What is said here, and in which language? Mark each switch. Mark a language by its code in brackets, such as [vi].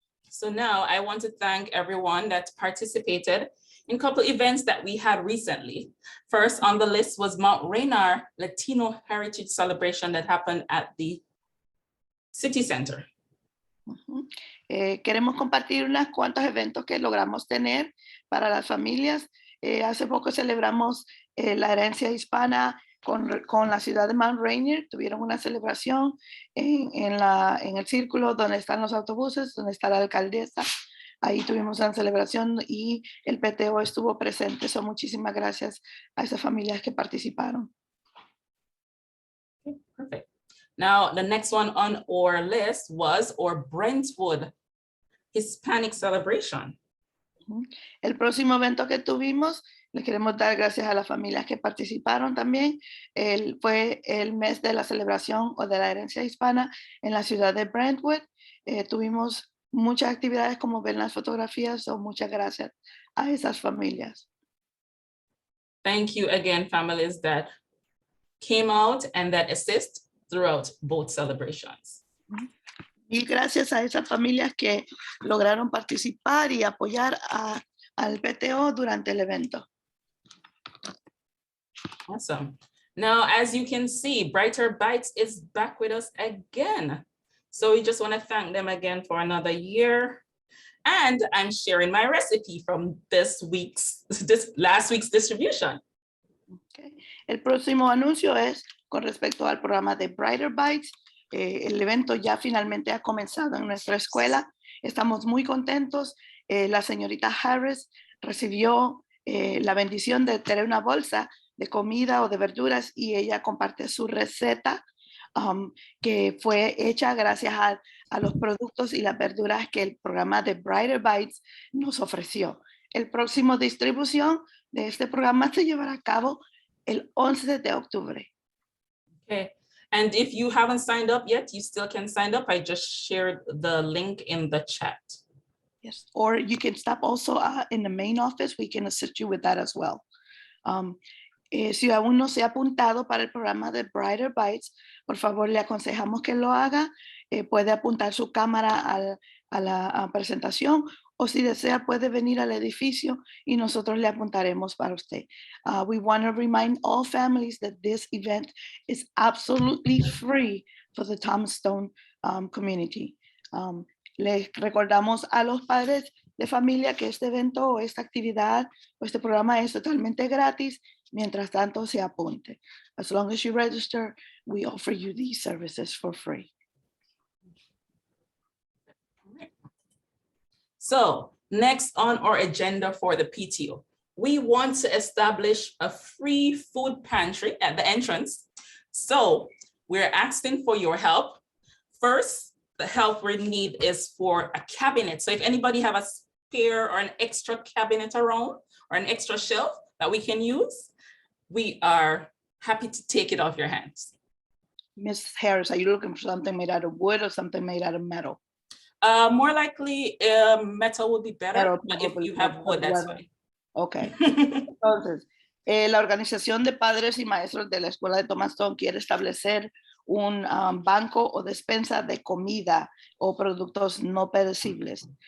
[en] So now I want to thank everyone that participated in a couple events that we had recently. First on the list was Mount Rainier Latino Heritage Celebration that happened at the City Center. [es] Queremos compartir unos cuantos eventos que logramos tener para las familias. Hace poco celebramos la herencia hispana con la ciudad de Mount Rainier. Tuvieron una celebración en el círculo donde están los autobuses, donde está la alcaldesa. Ahí tuvimos una celebración y el PTO estuvo presente. So, muchísimas gracias a esas familias que participaron. [en] Okay, perfect. Now, the next one on our list was our Brentwood Hispanic Celebration. [es] El próximo evento que tuvimos, les queremos dar gracias a las familias que participaron también. Fue el mes de la celebración o de la herencia hispana en la ciudad de Brentwood. Tuvimos muchas actividades como ven las fotografías, so muchas gracias a esas familias. [en] Thank you again, families that came out and that assist throughout both celebrations. [es] Y gracias a esas familias que lograron participar y apoyar al PTO durante el evento. [en] Awesome. Now, as you can see, Brighter Bites is back with us again. So we just want to thank them again for another year. And I'm sharing my recipe from this last week's distribution. [es] Okay. El próximo anuncio es con respecto al programa de Brighter Bites. El evento ya finalmente ha comenzado en nuestra escuela. Estamos muy contentos. La señorita Harris recibió la bendición de tener una bolsa de comida o de verduras y ella comparte su receta que fue hecha gracias a los productos y las verduras que el programa de Brighter Bites nos ofreció. El próximo distribución de este programa se llevará a cabo el 11 de octubre. [en] Okay. And if you haven't signed up yet, you still can sign up. I just shared the link in the chat. Yes. Or you can stop also in the main office. We can assist you with that as well. [es] Si aún no se ha apuntado para el programa de Brighter Bites, por favor le aconsejamos que lo haga. Puede apuntar su cámara a la presentación o si desea puede venir al edificio y nosotros le apuntaremos para usted. [en] We want to remind all families that this event is absolutely free for the Tombstone community. [es] Les recordamos a los padres de familia que este evento o esta actividad o este programa es totalmente gratis. Mientras tanto, se apunte. [en] As long as you register, we offer you these services for free. So next on our agenda for the PTO, we want to establish a free food pantry at the entrance. So we're asking for your help. First, the help we need is for a cabinet. So if anybody have a spare or an extra cabinet around or an extra shelf that we can use, we are happy to take it off your hands. Ms. Harris, are you looking for something made out of wood or something made out of metal? More likely metal would be better, but if you have wood, that's fine. Okay. [es] Entonces, la Organización de Padres y Maestros de la Escuela de Tombstone quiere establecer un banco o despensa de comida o productos no perecibles.